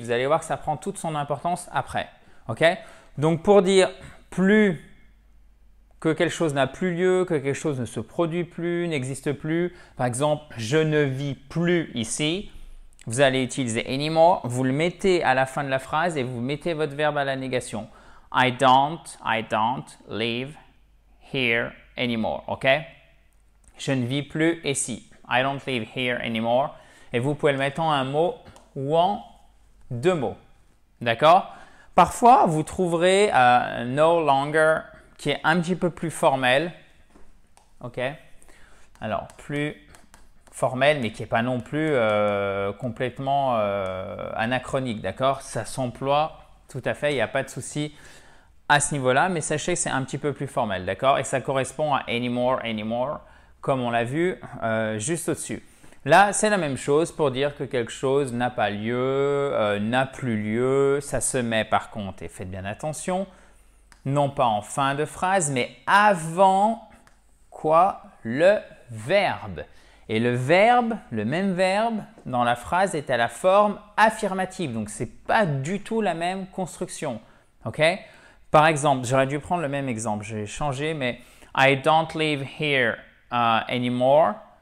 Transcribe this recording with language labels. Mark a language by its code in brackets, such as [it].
[fr] Vous allez voir que ça prend toute son importance après. Okay? Donc, pour dire plus que quelque chose n'a plus lieu, que quelque chose ne se produit plus, n'existe plus, par exemple, je ne vis plus ici, vous allez utiliser anymore, vous le mettez à la fin de la phrase et vous mettez votre verbe à la négation. [en] I don't live here anymore, ok? [fr] Je ne vis plus ici. [en] I don't live here anymore. [fr] Et vous pouvez le mettre en un mot ou en deux mots, d'accord? Parfois, vous trouverez no longer qui est un petit peu plus formel, ok? Alors, plus formel, mais qui n'est pas non plus complètement anachronique, d'accord? Ça s'emploie tout à fait, il n'y a pas de souci à ce niveau-là, mais sachez que c'est un petit peu plus formel, d'accord? Et ça correspond à anymore, comme on l'a vu juste au-dessus. Là, c'est la même chose pour dire que quelque chose n'a pas lieu, n'a plus lieu. Ça se met par contre, et faites bien attention, non pas en fin de phrase, mais avant quoi? Le verbe. Et le verbe, le même verbe, dans la phrase est à la forme affirmative. Donc, ce n'est pas du tout la même construction. Ok? Par exemple, j'aurais dû prendre le même exemple. J'ai changé, mais [en] I don't live here anymore.